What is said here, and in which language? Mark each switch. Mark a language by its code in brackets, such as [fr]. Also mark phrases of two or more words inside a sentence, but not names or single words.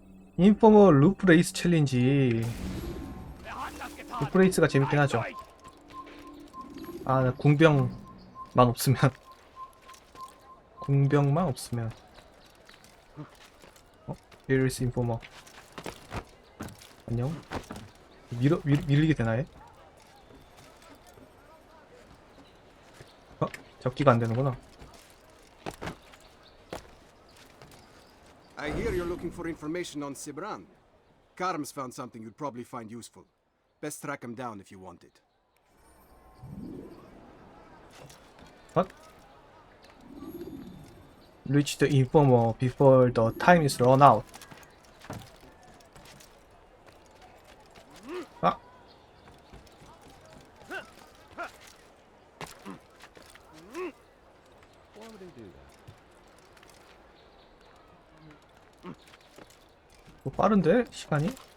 [ko] 인포머 루프레이스 챌린지. [de] Wer hat das getan? [ko] 루프레이스가 재밌긴 하죠. 아, 나 궁병만 없으면. 궁병만 없으면. [en] Here is informer. [ko] 안녕. 밀리게 되나요? 접기가 안 되는구나. [en] I hear you're looking for information on Sibran. Karm's found something you'd probably find useful. Best track him down if you want it. What? Reach the informer before the time is run out. [ko] 아! 뭐 빠른데? 시간이?